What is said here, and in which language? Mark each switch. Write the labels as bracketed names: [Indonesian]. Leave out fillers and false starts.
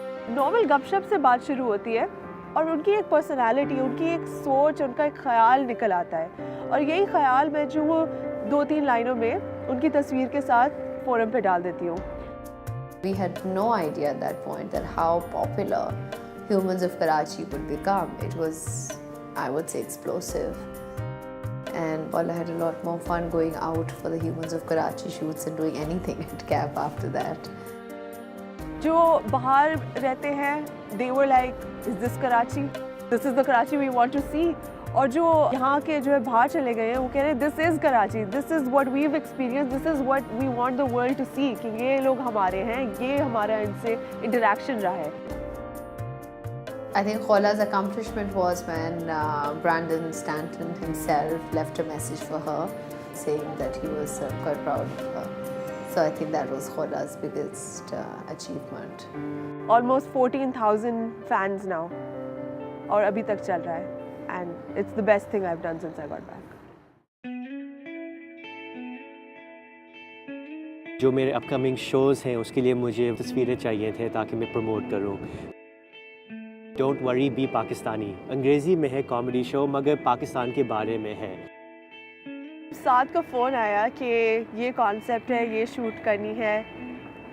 [Hindi] Novel गपशप से बात शुरू होती है और उनकी एक पर्सनालिटी, उनकी एक सोच, उनका एक ख्याल निकल आता है और यही ख्याल मैं जो वो 2-3 लाइनों में उनकी तस्वीर के साथ फोरम पे डाल देती हूँ। [English] We had no idea at that point that how popular Humans of Karachi would become. It was, I would say, explosive. And well, I had a lot more fun going out for the Humans of Karachi shoots and doing anything at CAP after that. [Hindi] जो बाहर रहते हैं [English] they were like, is this Karachi? This is the Karachi we want to see. [Hindi] और जो यहाँ के जो है बाहर चले गए हैं वो कह रहे हैं [English] this is Karachi, this is what we've experienced, this is what we want the world to see, [Hindi] कि ये लोग हमारे हैं, ये हमारा इनसे interaction रहा है। [English] I think Khola's accomplishment was when Brandon Stanton himself left a message for her saying that he was quite proud of her. So I think that was Khola's biggest achievement. Almost 14,000 fans now, [Hindi] और अभी तक चल रहा है, [English] and it's the best thing I've done since I got back. [Hindi] जो मेरे upcoming shows हैं उसके लिए मुझे तस्वीरें चाहिए थे ताकि मैं प्रमोट करूं। डोंट वरी बी पाकिस्तानी अंग्रेज़ी में है कॉमेडी शो, मगर पाकिस्तान के बारे में है। साथ का फ़ोन आया कि ये कॉन्सेप्ट है, ये शूट करनी है।